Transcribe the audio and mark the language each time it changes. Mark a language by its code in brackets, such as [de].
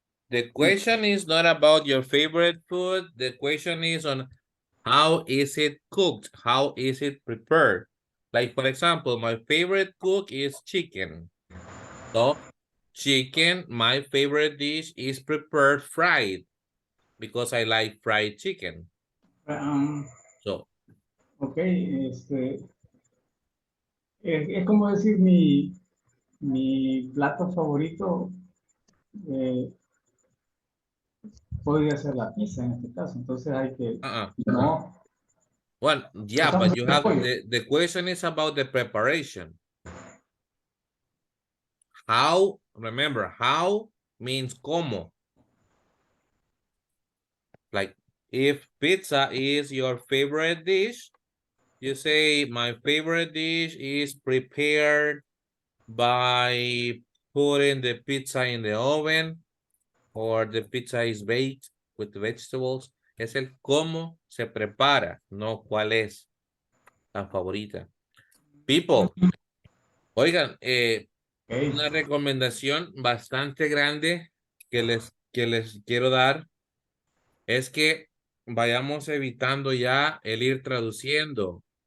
[en] The question is not about your favorite food. The question is on how is it cooked? How is it prepared? Like, for example, my favorite cook is chicken. So, chicken, my favorite dish is prepared fried because I like fried chicken. So. [es] Ok, es como decir mi plato favorito podría ser la pizza en este caso, entonces hay que no. [en] Well, yeah, but you have the question is about the preparation. How, remember, how means como. Like, if pizza is your favorite dish, you say, my favorite dish is prepared by putting the pizza in the oven, or the pizza is baked with vegetables. [es] Es el cómo se prepara, no cuál es la favorita. People, oigan, una recomendación bastante grande que les quiero dar es que vayamos evitando ya el ir traduciendo.